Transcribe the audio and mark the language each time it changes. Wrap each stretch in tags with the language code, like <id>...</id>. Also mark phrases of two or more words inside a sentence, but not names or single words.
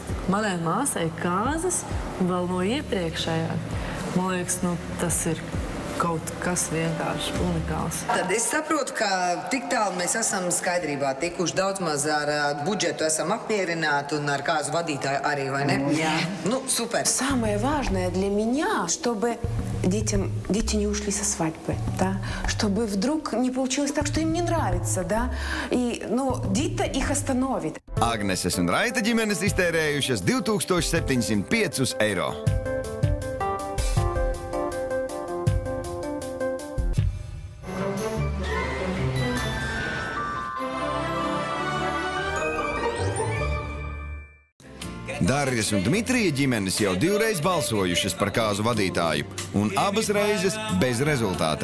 <lv>Manai māsai kāzas vēl no iepriekšējā. Man liekas, tas ir kaut kas vienkārši unikāls. Tad es saprotu, ka tik tālu mēs esam skaidrībā tikuši, daudz maz ar budžetu esam apmierināti un ar kāzu vadītāju arī, vai ne? Jā.</lv> <ru>Ну, супер. Самое важное для меня, чтобы дети не ушли со свадьбы, да, чтобы вдруг не получилось так, что им не нравится, да, но Dita их остановит.</ru> <lv>Agneses un Raita ģimenes iztērējušas 2705 eiro. Darjas un Dmitrija ģimenes jau 2 reizes balsojušas par kāzu vadītāju, un abas reizes bez rezultāta.</lv>